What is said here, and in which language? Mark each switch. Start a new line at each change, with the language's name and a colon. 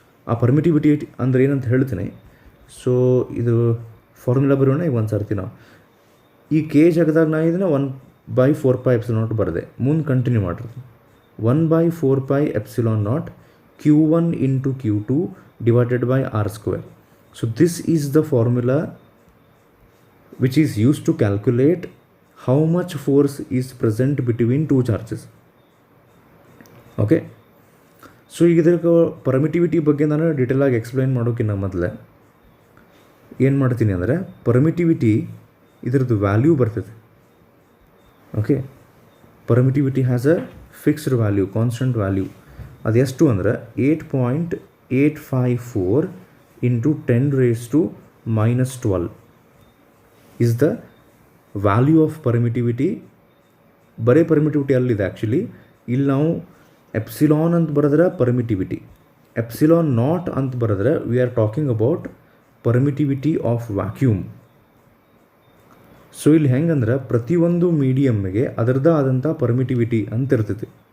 Kannada: ಆ ಪರ್ಮಿಟಿವಿಟಿ ಅಂದ್ರೆ ಏನಂತ ಹೇಳ್ತೀನಿ. ಸೊ ಇದು ಫಾರ್ಮುಲಾ ಬರೋಣ ಈಗ ಒಂದು ಸರ್ತಿ. ನಾವು ಈ ಕೆ ಜಾಗದಾಗ ನಾ ಇದನ್ನು 1/4πε0 ಬರೆದೆ. ಮುಂದೆ ಕಂಟಿನ್ಯೂ ಮಾಡಿರ್ತೀನಿ.
English: 1/4πε0 Q1 into Q2 divided by R². So this is the formula which is used to calculate how much force is present between 2 charges.
Kannada: Okay, so ಈಗ ಇದಕ್ಕೆ ಪರ್ಮಿಟಿವಿಟಿ ಬಗ್ಗೆ ನಾನು ಡೀಟೇಲಾಗಿ ಎಕ್ಸ್ಪ್ಲೈನ್ ಮಾಡೋಕ್ಕಿಂತ ಮೊದಲೇ ಏನು ಮಾಡ್ತೀನಿ ಅಂದರೆ, ಪರ್ಮಿಟಿವಿಟಿ ಇದರದ್ದು ವ್ಯಾಲ್ಯೂ ಬರ್ತದೆ.
English: Okay, permittivity has a fixed value, constant value.
Kannada: ಅದೆಷ್ಟು ಅಂದರೆ
English: 8.854 into 10⁻⁻12 is the value of permittivity.
Kannada: ಬರೀ ಪರ್ಮಿಟಿವಿಟಿ ಅಲ್ಲಿದೆ ಆ್ಯಕ್ಚುಲಿ. ಇಲ್ಲಿ ನಾವು ಎಪ್ಸಿಲಾನ್ ಅಂತ ಬರೆದ್ರೆ ಪರ್ಮಿಟಿವಿಟಿ, ε0 ಅಂತ ಬರೆದ್ರೆ
English: We are talking about permittivity of vacuum.
Kannada: So ಇಲ್ಲಿ ಹೆಂಗಂದ್ರೆ ಪ್ರತಿಯೊಂದು ಮೀಡಿಯಮ್ಗೆ ಅದರದ್ದೇ ಆದಂಥ ಪರ್ಮಿಟಿವಿಟಿ ಅಂತ ಇರ್ತೈತಿ.